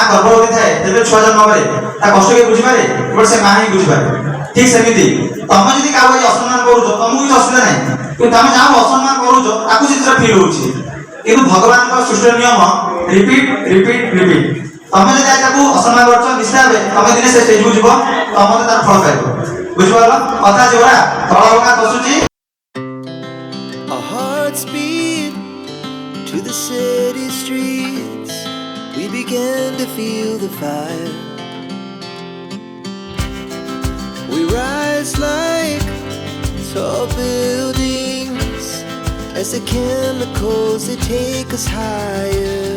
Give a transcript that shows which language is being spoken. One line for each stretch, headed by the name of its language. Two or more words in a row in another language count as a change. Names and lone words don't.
Odia: ଗର୍ଭବତୀ ଥାଏ ଯେତେବେଳେ ଛୁଆ ଜନ୍ମ କରେ ତା କଷ୍ଟ କିଏ ବୁଝିପାରେ କେବଳ ସେ ମା ହିଁ ବୁଝିପାରେ ଠିକ ସେମିତି ତମେ ଯଦି କାହାକୁ ଆଜି ଅସମ୍ମାନ କରୁଛ ତମକୁ କିଛି ଅସୁବିଧା ନାହିଁ କିନ୍ତୁ ତମେ ଯାହାକୁ ଅସମ୍ମାନ କରୁଛ ତାକୁ ଜିନିଷଟା ଫିଲ୍ ହଉଛି କିନ୍ତୁ ଭଗବାନଙ୍କ ସୃଷ୍ଟିର ନିୟମ
English: repeat repeat repeat
Odia: ତମେ ଯଦି ଆଜି ତାକୁ ଅସମ୍ମାନ କରୁଛ ନିଶ୍ଚୟ ଭାବେ ତମେ ଦିନେ ସେ ଷ୍ଟେଜକୁ ଯିବ ତମେ ତାର ଫଳ ପାଇବ ବୁଝିପାରିଲ କଥା ଯୋଉରା ତଳ ଭଗା ବସୁଛି
English: Our hearts beat to the city streets. We began to feel the fire. We rise like tall buildings as the chemicals they take us higher.